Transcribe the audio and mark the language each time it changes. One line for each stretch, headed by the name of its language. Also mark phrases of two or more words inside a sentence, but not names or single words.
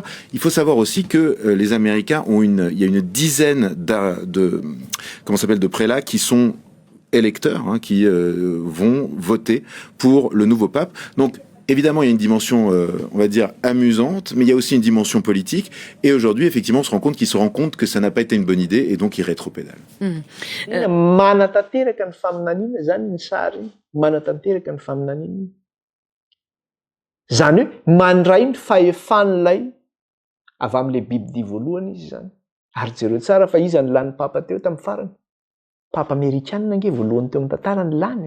French: Il faut savoir aussi que les Américains il y a une dizaine de prélats qui sont électeurs, qui vont voter pour le nouveau pape. Donc, évidemment, il y a une dimension, on va dire, amusante, mais il y a aussi une dimension politique. Et aujourd'hui, effectivement, on se rend compte que ça n'a pas été une bonne idée, et donc il rétropédale.
Malagasy: Manatanteraka ny faminaniana zany ny sary, manatanteraka ny faminaniana. Zany hoe mandray ny fahefan'ilay avy amin'ilay bibidia voalohany izy zany. Ary jereo tsara fa izy ny lany papa teo tamin'ny farany. Papa Amerikanina nge voalohany teo amin'ny tantarany lany.